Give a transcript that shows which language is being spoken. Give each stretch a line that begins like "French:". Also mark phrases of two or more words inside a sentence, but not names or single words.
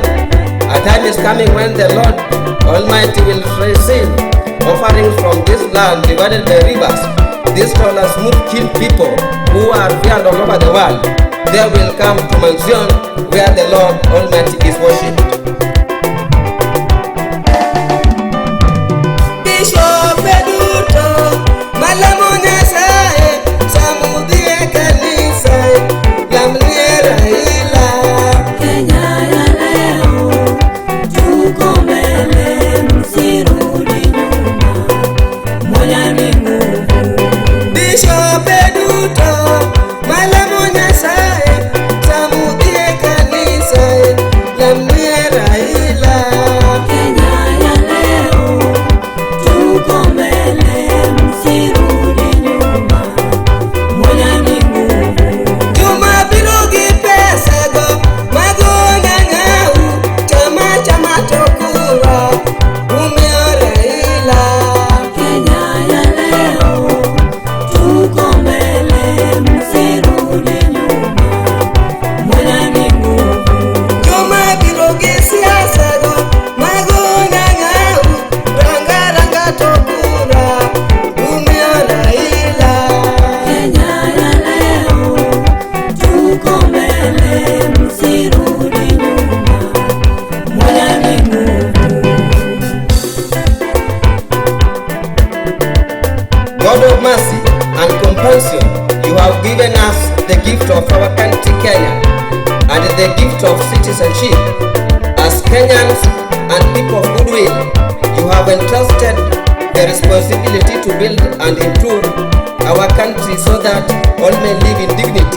English: A time is coming when the Lord Almighty will receive offerings from this land divided by rivers. These tall and smooth-skinned people who are feared all over the world, they will come to Mount Zion where the Lord Almighty is worshipped.
Luo (Kenya and Tanzania): Bishop Duto, Malamu Nyasaye, samudhie kanisa, lamnie Raila.
Swahili: Kenya ya leo tuko mbele, msirudi nyuma, Umoja ni nguvu.
Luo (Kenya and Tanzania): Bishop Duto, Malamu Nyasaye, samudhie kanisa, lamnie Raila.
Swahili: Kenya ya leo tuko mbele, msirudi nyuma, Umoja ni nguvu.
Luo (Kenya and Tanzania): Juma biro gi pesa go mago ng'ang'au, chama tokura, umeo Raila.
Swahili: Kenya ya leo tuko mbele, msirudi nyuma, Umoja ni nguvu.
Luo (Kenya and Tanzania): Juma biro gi siasa go mago ng'ang'au, ranga tokura, umeo Raila.
Swahili: Kenya ya leo tuko mbele, msirudi nyuma, Umoja ni nguvu.
English: God of mercy and compassion, you have given us the gift of our country Kenya and the gift of citizenship. As Kenyans and people of goodwill, you have entrusted the responsibility to build and improve our country so that all may live in dignity.